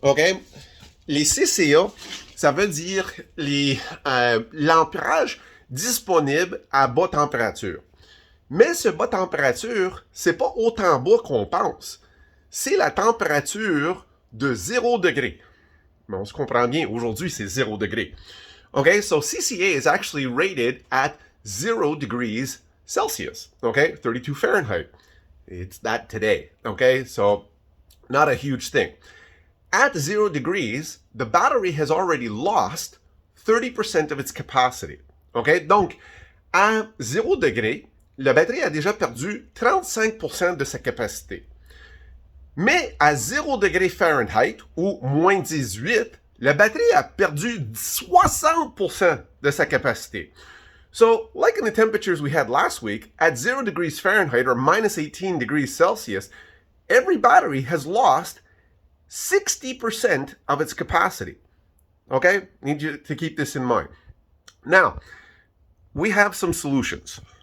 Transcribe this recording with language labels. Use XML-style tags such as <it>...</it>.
<fr>Okay, les CCA, ça veut dire l'ampérage disponible à bas température. Mais ce bas température, c'est pas autant bas qu'on pense. C'est la température de 0 degré. Mais on se comprend bien, aujourd'hui, c'est 0 degré.</fr> <en>Okay, so CCA is actually rated at 0 degrees Celsius. Okay, 32 Fahrenheit. It's that today. Okay, so not a huge thing. At 0 degrees, the battery has already lost 30% of its capacity. Okay?</en> <fr>Donc, à 0 degré, la batterie a déjà perdu 35% de sa capacité. Mais à 0 degré Fahrenheit, ou moins 18, la batterie a perdu 60% de sa capacité.</fr> <en>So, like in the temperatures we had last week, at 0 degrees Fahrenheit or minus 18 degrees Celsius, every battery has lost 60% of its capacity. Okay? Need you to keep this in mind. Now, we have some solutions.</en>